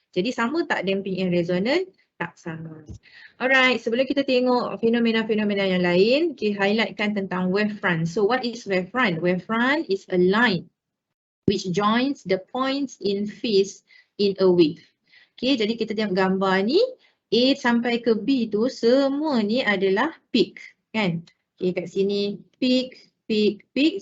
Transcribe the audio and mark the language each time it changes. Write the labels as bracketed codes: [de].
[ms] Jadi sama tak damping and resonance? Tak sama. Alright, sebelum kita tengok fenomena-fenomena yang lain, kita highlightkan tentang wavefront. [en] So what is wavefront? Wavefront is a line which joins the points in phase in a wave. [ms] Okay, jadi kita tengok gambar ni, A sampai ke B tu semua ni adalah peak, kan? Okay, kat sini peak, peak, peak.